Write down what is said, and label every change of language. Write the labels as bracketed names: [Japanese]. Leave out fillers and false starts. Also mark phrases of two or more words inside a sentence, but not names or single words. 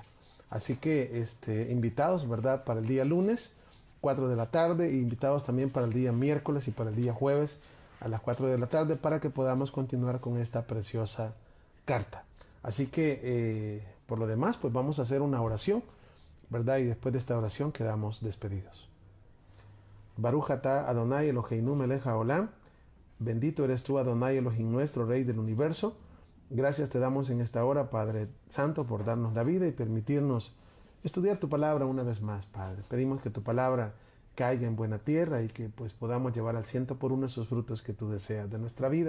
[Spanish] Así que invitados, ¿verdad? Para el día lunes, 4 de la tarde, e invitados también para el día miércoles y para el día jueves a las 4 de la tarde para que podamos continuar con esta preciosa carta. Así que, por lo demás, pues vamos a hacer una oración, ¿verdad? Y después de esta oración quedamos despedidos. [Hebrew] ברוך אתה אדוני אלוהינו מלך העולם. [Spanish] Bendito eres tú, Adonai Elohim nuestro, Rey del universo. Gracias te damos en esta hora, Padre Santo, por darnos la vida y permitirnos estudiar tu palabra una vez más, Padre. Pedimos que tu palabra caiga en buena tierra y que pues podamos llevar al 100 por 1 esos frutos que tú deseas de nuestra vida.